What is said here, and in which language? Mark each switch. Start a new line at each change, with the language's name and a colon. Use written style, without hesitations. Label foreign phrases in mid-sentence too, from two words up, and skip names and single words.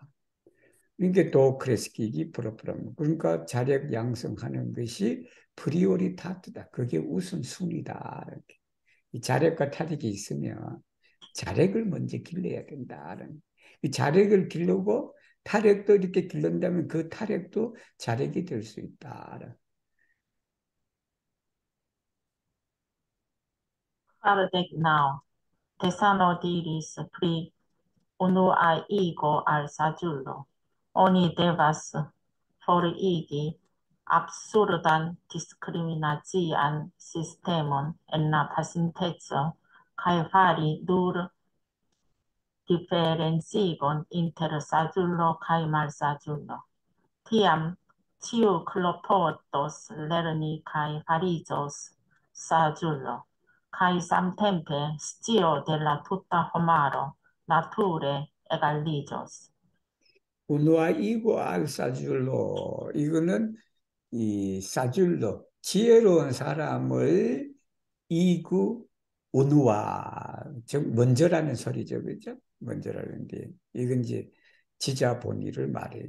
Korean: 이게 또 크레스키기 프로프라무. 그러니까 자력 양성하는 것이 프리오리타트다. 그게 우선순위다. 이렇게. 이 자력과 타력이 있으면 자력을 먼저 길러야 된다. 이 자력을 길르고 타력도 이렇게 길른다면 그 타력도 자력이 될 수 있다.
Esperanto: Kvardek naŭ, Tesano diris pri unua igo al saĝulo. Oni devas forigi absurdan diskriminacian sistemon en la pasinteco kaj fari nur diferencigon inter saĝulo kaj malsaĝulo. Tiam ĉiu klopodos lerni kaj fariĝos saĝulo, kaj samtempe scio de la tuta homaro nature egaliĝos. unua igo al saĝulo
Korean: 이거는 이 사줄로 지혜로운 사람을 이구 우누아 즉 먼저라는 소리죠, 그렇죠? 먼저라는데 이건 이제 지자본의를 말해요.